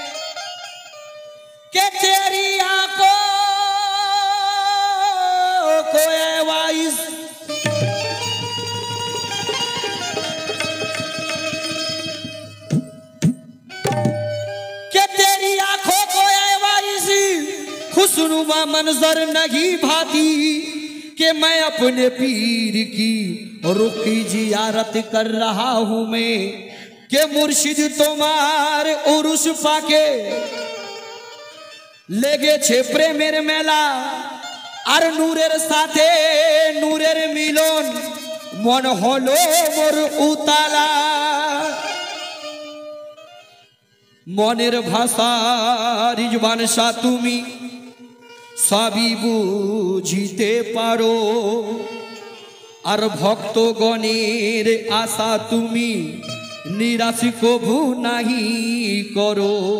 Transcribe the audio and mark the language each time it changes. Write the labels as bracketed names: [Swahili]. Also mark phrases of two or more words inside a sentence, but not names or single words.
[Urdu] کہ تیری آنکھوں کو وائس خوشنما منظر نہیں بھاتی کہ میں اپنے پیر کی روکھی زیارت کر رہا ہوں میں. [Bangla] কে মুর্শিদ তুমহার উরুস পাকে লেগে ছে প্রেমের মেলা, আর নূরের সাথে নূরের মিলন মন হলো মোর উতালা। মনের ভাষা রিজওয়ান সা তুমি সভী বুঝিতে পারো, আর ভক্তগণের আশা তুমি নিরাশ কভু নহীং করো।